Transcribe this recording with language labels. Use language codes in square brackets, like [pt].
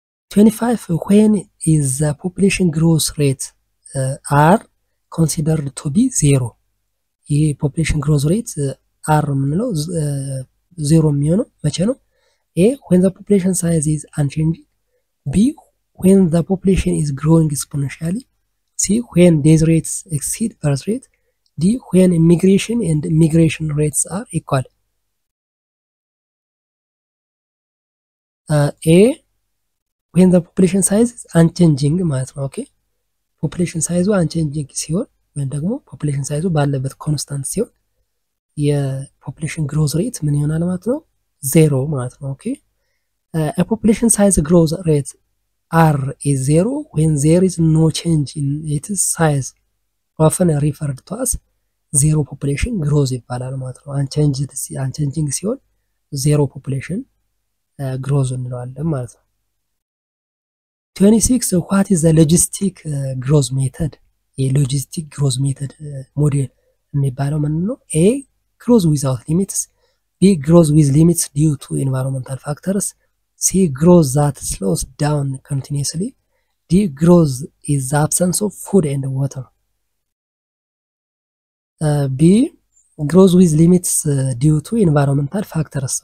[en] 25 when is the population growth rate are considered to be zero. [am] ይህ population growth rate r የምንለው ዜሮ የሚሆነው መቼ ነው? [en] A, when the population size is unchanging. B, when the population is growing exponentially. C, when death rates exceed birth rate. D, when immigration and migration rates are equal. A, when the population size is unchanging ማለት ነው። Okay, population size unchanging [am] ሲሆን ወይም ደግሞ [en] population size ባለበት constant ሲሆን የpopulation growth rate [am] ምን ይሆናል ማለት ነው? ዜሮ ማለት ነው። [en] Okay, a population size growth rate r is zero when there is no change in its size, often referred to as zero population growth ይባላል ማለት ነው። [am] unchanging ሲሆን zero population growth እንለዋለን ማለት ነው። [en] 26 what is the logistic growth method? [am] የሎጂስቲክ growth method ሞዴል የሚባለው ምን ነው? [en] A, growth without limits. B, growth with limits due to environmental factors. C, growth that slows down continuously. D, growth is the absence of food and water. B, growth with limits due to environmental factors.